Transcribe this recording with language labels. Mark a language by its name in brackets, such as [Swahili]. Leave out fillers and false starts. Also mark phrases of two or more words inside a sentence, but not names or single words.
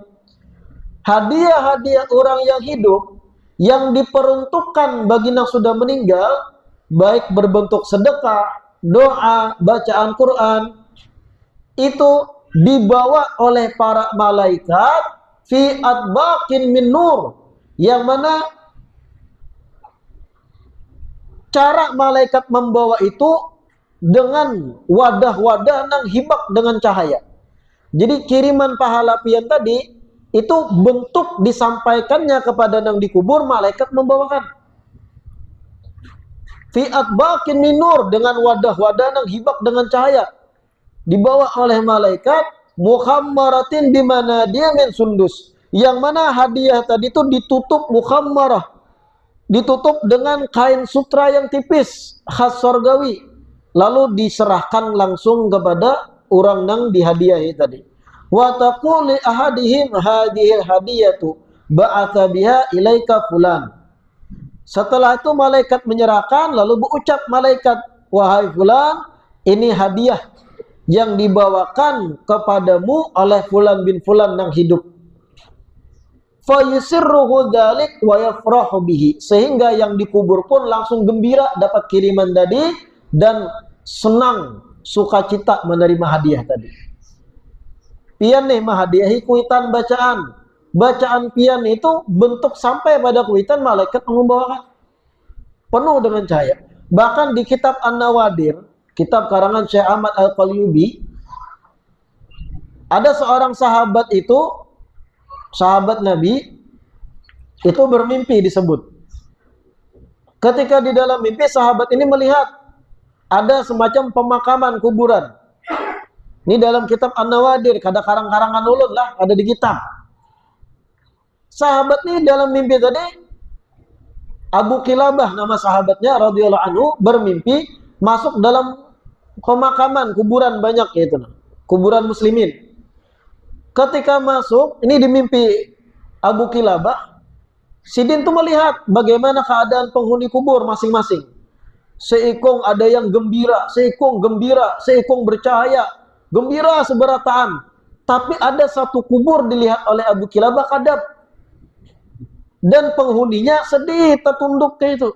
[Indonesian] Hadiah-hadiah orang yang hidup yang diperuntukkan bagi yang sudah meninggal, baik berbentuk sedekah, doa, bacaan Quran, itu dibawa oleh para malaikat [Arabic] في أطباق من نور, [Indonesian] yang mana cara malaikat membawa itu dengan wadah-wadah yang hibak dengan cahaya. Jadi kiriman pahala pian tadi itu bentuk disampaikannya kepada yang dikubur, malaikat membawakan. [Arabic] في أطباق من نور, [Indonesian] dengan wadah-wadah yang hibak dengan cahaya, dibawa oleh malaikat, [Arabic] مخمرات بمناديل من سندس, [Indonesian] yang mana hadiah tadi itu ditutup mukhammarah, ditutup dengan kain sutra yang tipis khas sorgawi, lalu diserahkan langsung kepada orang yang dihadiahi tadi. [Arabic] وتقول لأحدهم هذه الهدية بعث بها إليك فلان. [Indonesian] Setelah itu malaikat menyerahkan, lalu berucap malaikat, wahai fulan, ini hadiah yang dibawakan kepadamu oleh fulan bin fulan yang hidup. [Arabic] فيسره ذلك ويفرح به, [Indonesian] sehingga yang dikubur pun langsung gembira dapat kiriman tadi dan senang, sukacita menerima hadiah tadi. [Banjar] Pian nih mahadiahi kuitan bacaan. [Indonesian] Bacaan pian itu bentuk sampai pada kuitan, malaikat membawakan penuh dengan cahaya. Bahkan di kitab An-Nawadir, kitab karangan Syekh Ahmad Al-Qalyubi, ada seorang sahabat itu, sahabat Nabi, itu bermimpi disebut. Ketika di dalam mimpi, sahabat ini melihat ada semacam pemakaman kuburan. Ini dalam kitab An-Nawadir, [Banjar] kada karang-karangan ulun lah, [Indonesian] ada di kitab. Sahabat ini dalam mimpi tadi, Abu Kilabah nama sahabatnya [Arabic] رضي الله عنه, [Indonesian] bermimpi masuk dalam pemakaman kuburan banyak, yaitu kuburan muslimin. Ketika masuk, ini di mimpi Abu Kilabah, Sidin itu melihat bagaimana keadaan penghuni kubur masing-masing. Seikung ada yang gembira, seikung gembira, seikung bercahaya, gembira seberataan. Tapi ada satu kubur dilihat oleh Abu Kilabah kadab, dan penghuninya sedih, tertunduk ke itu.